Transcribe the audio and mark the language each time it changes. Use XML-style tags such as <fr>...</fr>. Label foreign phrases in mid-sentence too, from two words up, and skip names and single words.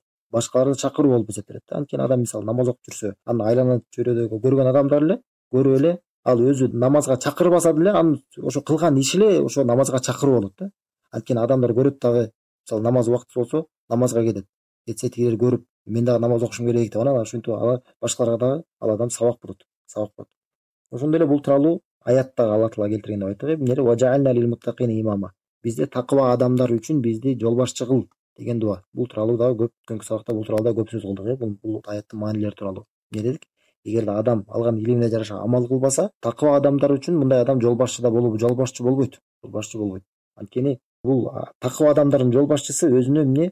<ky>Башкаларды чакыруу болуп эсептелет да. Анткени адам мисалы намаз окуп жүрсө, анын айлана чөйрөдөгү көргөн адамдар эле көрүп эле ал өзү намазга чакырбаса деле анын ошо кылган иши эле ошо намазга чакыруу болот да. Анткени адамдар көрөт дагы, мисалы намаз убактысы болсо намазга кетет. Кетсе тигилер көрүп, мен дагы намаз окушум керек деп, анан ошентип башкаларга дагы ал адам сабак болот. Ошондой эле бул тууралуу аятта Алла Таала келтирген деп айттык. Эмне?</ky> <ar>"واجعلنا للمتقين إماما".</ar> <ky>Бизди такыба адамдар үчүн бизди жолбашчы кыл деген дуа. Бул тууралуу дагы көп өткөнкү сабакта бул тууралуу да көп сөз кылдык. Бул аяттын маанилери тууралуу. Эмне дедик? Эгерде адам алган илимине жараша амал кылбаса, такыба адамдар үчүн мындай адам жолбашчы болбойт. Анткени бул такыба адамдардын жолбашчысы өзүнө эмне?</ky>